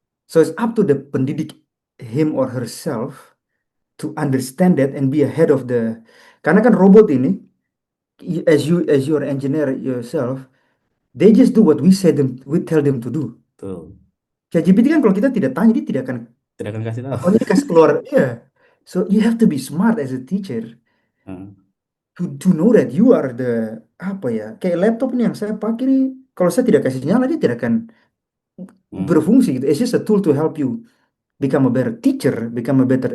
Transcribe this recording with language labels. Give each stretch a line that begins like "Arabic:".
English: So it's up to the pendidik him or herself to understand that and be ahead of the.
Indonesian: Karena kan robot ini
English: as you're engineer yourself, they just do what we tell them to do.
Indonesian: Tuh. ChatGPT kan kalau kita tidak tanya dia tidak akan Tidak akan kasih tahu. pokoknya dikasih keluar. Ya.
English: So you have to be smart as a teacher Hmm. to know that you are the
Indonesian: apa ya, kayak laptop ini yang saya pakai nih, kalau saya tidak kasih nyala dia tidak akan Hmm. berfungsi gitu.
English: It's just a tool to help you become a better teacher, become a better